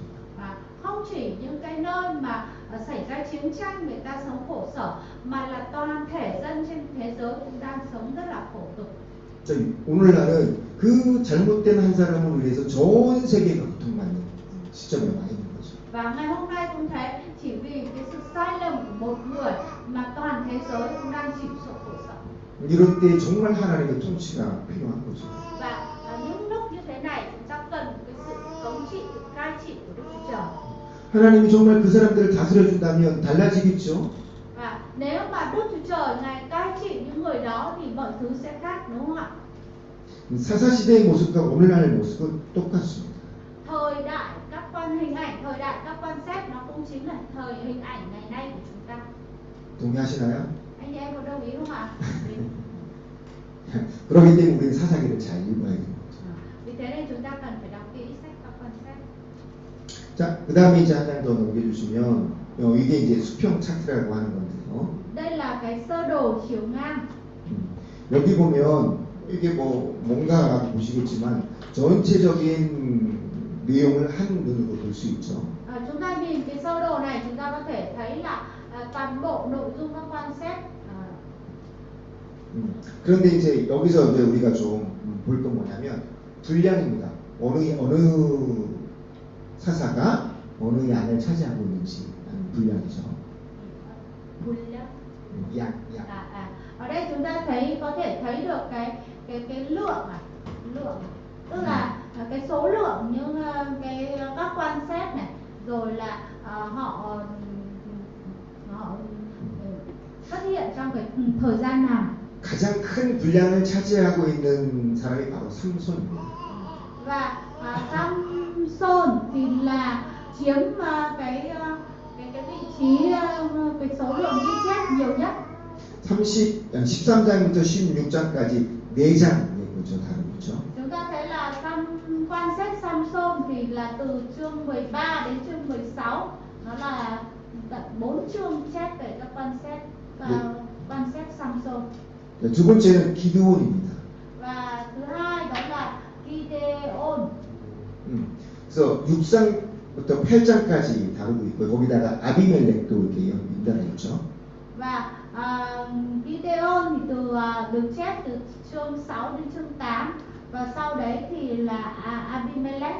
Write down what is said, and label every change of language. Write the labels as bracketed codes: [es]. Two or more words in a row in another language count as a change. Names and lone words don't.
[vi] Và không chỉ những cái nơi mà xảy ra chiến tranh người ta sống khổ sở, mà là toàn thể dân trên thế giới cũng đang sống rất là khổ cực. [ko] 오늘날은 그 잘못된 한 사람을 위해서 전 세계가 고통받는 시점에 와 있는 거죠. [vi] Và ngày hôm nay cũng thế, chỉ vì cái sự sai lầm của một người mà toàn thế giới cũng đang chịu sự khổ sở. [ko] 이럴 때 정말 하나님의 통치가 필요한 거죠. [vi] Và những lúc như thế này chúng ta cần cái sự thống trị, sự cai trị của Đức Chúa Trời. [ko] 하나님이 정말 그 사람들을 다스려 준다면 달라지겠죠. [vi] Và nếu mà Đức Chúa Trời Ngài cai trị những người đó thì mọi thứ sẽ khác, đúng không ạ? [ko] 사사시대의 모습과 오늘날의 모습은 똑같습니다. [vi] Thời đại các quan hình ảnh, thời đại các quan xét nó cũng chính là thời hình ảnh ngày nay của chúng ta. [ko] 동의하시나요? [vi] Anh em có đồng ý không ạ? [ko] 그렇기 때문에 우리는 사사기를 잘 읽어야 되는 거죠. [vi] Vì thế nên chúng ta cần phải đọc kỹ sách các quan xét. [ko] 자, 그 다음에 이제 한 장 더 넘겨주시면 이게 이제 수평 차트라고 하는 건데요. [vi] Đây là cái sơ đồ chiều ngang. [ko] 여기 보면 이게 뭐 뭔가 보시겠지만 전체적인 내용을 한 눈으로 볼 수 있죠. [vi] Chúng ta nhìn cái sơ đồ này chúng ta có thể thấy là toàn bộ nội dung các quan xét. [ko] 그런데 이제 여기서 이제 우리가 좀 볼 건 뭐냐면 분량입니다. 어느 사사가 어느 양을 차지하고 있는지 분량이죠. 양. [vi] Ở đây chúng ta có thể thấy được cái lượng tức là cái số lượng những các quan xét này, rồi là họ xuất hiện trong cái thời gian nào. [ko] 가장 큰 분량을 차지하고 있는 사람이 바로 삼손입니다. [vi] Và Samson thì là chiếm cái vị trí cái số lượng ghi chép nhiều nhất. [ko] 13장부터 16장까지 4장의 거죠, 다른 거죠. [vi] Chúng ta thấy là quan xét Samson thì là từ chương 13 đến chương 16, nó là tận 4 chương chép về các quan xét Samson. [ko] 두 번째는 기드온입니다. [vi] Và thứ hai đó là Gideon. [ko] 그래서 6장부터 8장까지 다루고 있고 거기다가 아비멜렉도 이렇게 연달아 있죠. [vi] Và Gideon thì được chép từ chương 6 đến chương 8, và sau đấy thì là Abimelech.